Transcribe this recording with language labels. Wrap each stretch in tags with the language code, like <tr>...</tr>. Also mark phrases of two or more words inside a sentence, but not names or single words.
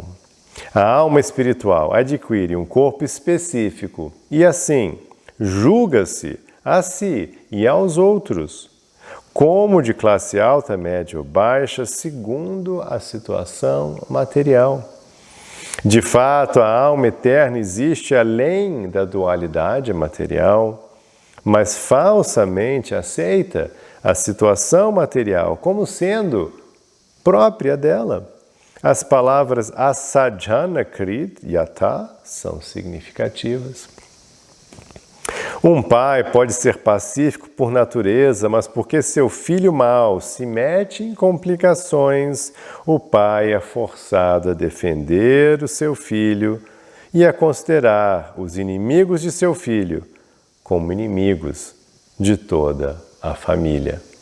<pt>A alma espiritual adquire um corpo específico e assim julga-se a si e aos outros como de classe alta, média ou baixa, segundo a situação material. De fato, a alma eterna existe além da dualidade material, mas falsamente aceita a situação material como sendo própria dela. As palavras</pt> <sa>asajana krit yata</sa> <pt>são significativas. Um pai pode ser pacífico por natureza, mas porque seu filho mau se mete em complicações, o pai é forçado a defender o seu filho e a considerar os inimigos de seu filho como inimigos de toda a família.</pt>